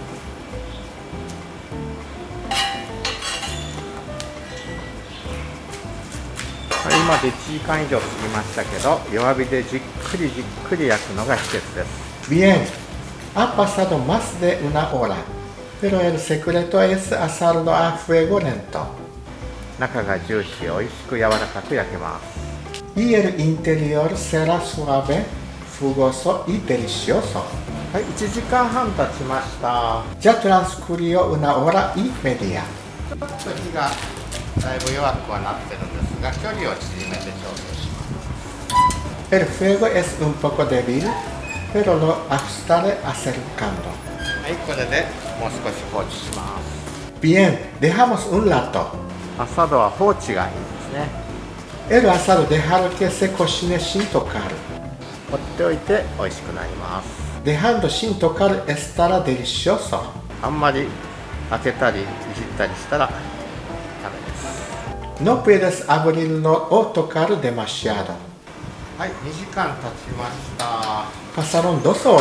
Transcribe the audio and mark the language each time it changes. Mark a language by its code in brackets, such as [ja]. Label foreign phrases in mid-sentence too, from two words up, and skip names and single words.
[ja] 今で1時間以上過ぎましたけど、弱火でじっくりじっくり焼くのが秘訣です。 [es] Bien, ha pasado más de una hora, pero el secreto es hacerlo a fuego lento. [ja] 中がジューシー、おいしく柔らかく焼けます。 [es] Y el interior será suave, jugoso y delicioso. [ja] はい、1時間半経ちました。 [es] Ya transcurrió una hora y media. [ja] ちょっと火がだいぶ弱くはなってるんですが、距離を縮めて調整します。 [es] El fuego es un poco débil, pero lo ajustaré acercando. [ja] はい、これでもう少し放置します。 [es] Bien, dejamos un rato. [ja] アサドは放置がいいですね。 [es] El asado dejar que se cocine sin tocar. [ja] 放っておいて美味しくなります。 [es] Dejando sin tocar estará delicioso. [ja] あんまり開けたりいじったりしたらダメです。 [es] No puedes abrirlo o tocar demasiado. [ja] はい、2時間経ちました。 [es] Pasaron 2 horas.